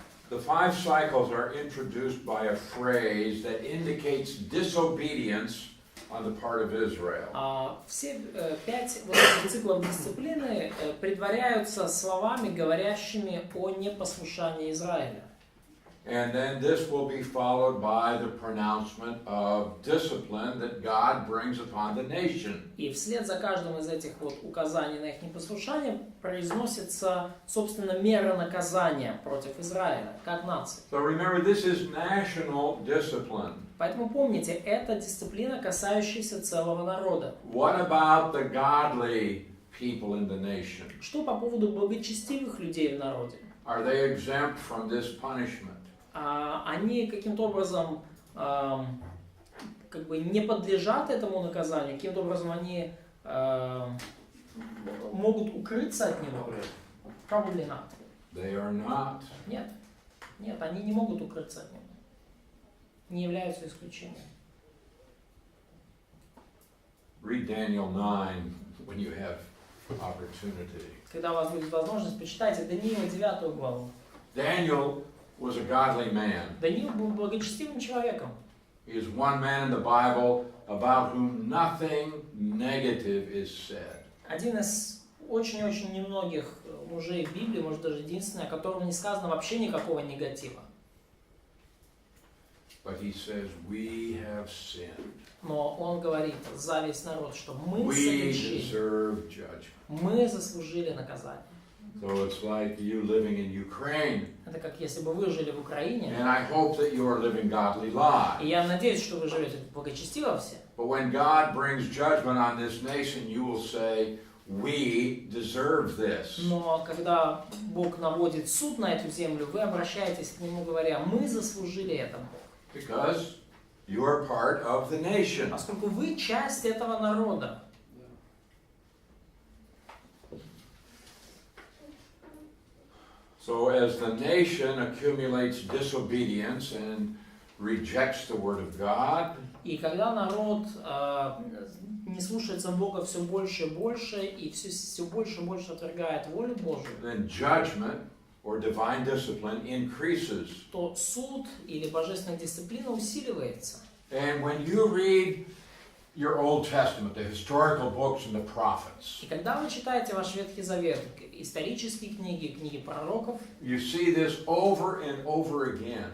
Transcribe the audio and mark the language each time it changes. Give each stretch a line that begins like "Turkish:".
English: the 5 cycles are introduced by a phrase that indicates disobedience on the part of Israel.
Russian: все 5 вот этих циклов дисциплины предваряются словами, говорящими о непослушании Израиля.
English: And then this will be followed by the pronouncement of discipline that God brings upon the nation.
Russian: И вслед за каждым из этих вот указаний на их непослушание произносится, собственно, мера наказания против Израиля, как нации.
English: So remember, this is national discipline.
Russian: Поэтому помните, это дисциплина, касающаяся целого народа.
English: What about the godly people in the nation?
Russian: Что по поводу благочестивых людей в народе?
English: Are they exempt from this punishment?
Russian: Они каким-то образом как бы не подлежат этому наказанию, каким-то образом они могут укрыться от него?
English: Probably not. They are not.
Russian: Нет, нет, они не могут укрыться от него. Не являются исключением.
English: Read Daniel 9 when you have opportunity.
Russian: Когда у вас будет возможность, почитайте Даниила 9 главу.
English: Daniel was a godly man.
Russian: Даниил был благочестивым человеком.
English: He is one man in the Bible about whom nothing negative is said.
Russian: Один из очень-очень немногих мужей в Библии, может даже единственный, о котором не сказано вообще никакого негатива.
English: But he says, we have sinned.
Russian: Но он говорит за весь народ, что мы
English: We
Russian: согрешили,
English: deserve judgment.
Russian: мы заслужили наказание.
English: So it's like you living in Ukraine.
Russian: Это как если бы вы жили в Украине,
English: And I hope that you are living godly lives.
Russian: и я надеюсь, что вы живете благочестиво все.
English: But when God brings judgment on this nation, you will say, we deserve this.
Russian: Но когда Бог наводит суд на эту землю, вы обращаетесь к Нему, говоря, мы заслужили это.
English: Because you are part of the nation.
Russian: Поскольку вы часть этого народа.
English: So as the nation accumulates disobedience and rejects the word of God,
Russian: И когда народ не слушается Бога все больше и больше, и все больше и больше отвергает волю Божию,
English: then judgment or divine discipline increases.
Russian: то суд или божественная дисциплина усиливается.
English: And when you read your Old Testament, the historical books and the prophets,
Russian: И когда вы читаете ваш Ветхий Завет, исторические книги, книги пророков,
English: you see this over and over again.